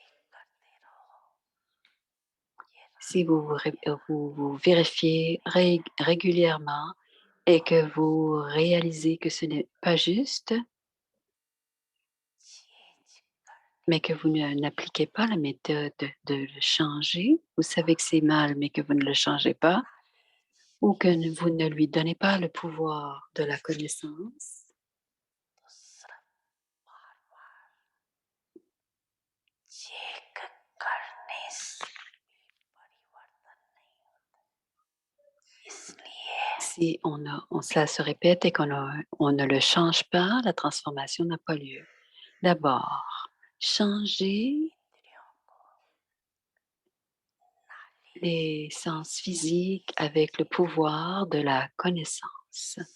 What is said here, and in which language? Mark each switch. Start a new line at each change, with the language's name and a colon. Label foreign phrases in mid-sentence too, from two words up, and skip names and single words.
French: Si vous vérifiez régulièrement et que vous réalisez que ce n'est pas juste, mais que vous n'appliquez pas la méthode de le changer, vous savez que c'est mal, mais que vous ne le changez pas, ou que vous ne lui donnez pas le pouvoir de la connaissance,
Hindi: चेक करने से परिवर्तन नहीं होता इसलिए
French: si cela se répète et on ne le change pas, la transformation n'a pas lieu. D'abord, changer les sens physiques avec le pouvoir de la connaissance.